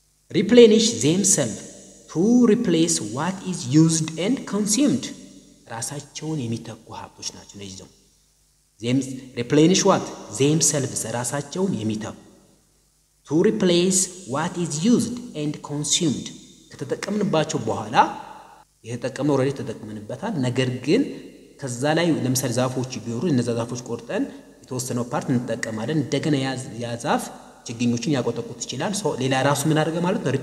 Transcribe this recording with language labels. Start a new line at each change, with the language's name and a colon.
English: Replenish themselves to replace what is used and consumed.
Amharic: ራሳቸውን የሚተኩ ሀብቶች ናቸው እነዚህ ደግሞ
English: replenish what? themselves
Amharic: ራሳቸውን የሚተኩ
English: to replace what is used and consumed.
Amharic: ከተጠቀምንባቸው በኋላ የተጠቀምነው ኦሬዲ ተጠቅመንበታል። ነገር ግን ከዛ ላይ ለምሳሌ ዛፎች ቢኖሩ እነዛ ዛፎች ቆርጠን የተወሰነው ፓርት እንጠቀማለን። እንደገና ያ ዛፍ ችግኞችን ያቆጠቁት ይችላል። ሌላ ራሱ ምን አደረገ ማለት ነው?